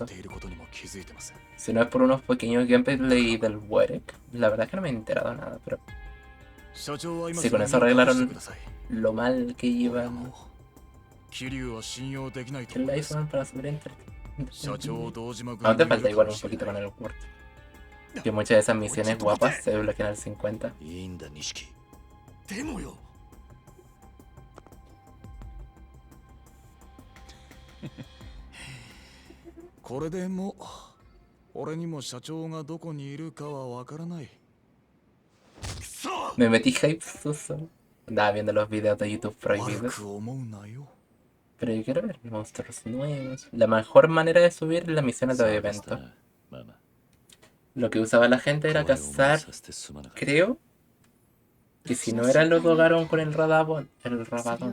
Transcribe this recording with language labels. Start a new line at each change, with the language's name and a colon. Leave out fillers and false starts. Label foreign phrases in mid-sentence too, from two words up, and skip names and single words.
Spanish: Si no es por unos pequeños gameplay del Werek, la verdad es que no me he enterado nada, pero... Si con eso arreglaron lo mal que iban... ¿Qué la hizo para subir entre? Aún te falta igual un poquito con el Word. Que muchas de esas misiones guapas se desbloquean al 50.
Japanese: これでも俺にも社長がどこにいるかはわからない。
Spanish: Me metí hype suso. Andaba viendo los videos de YouTube prohibidos. Pero yo quiero ver monstruos nuevos. La mejor manera de subir es las misiones de evento. Lo que usaba la gente era cazar, creo, que si no era el Odogaron con el Radabon, el Rabadon.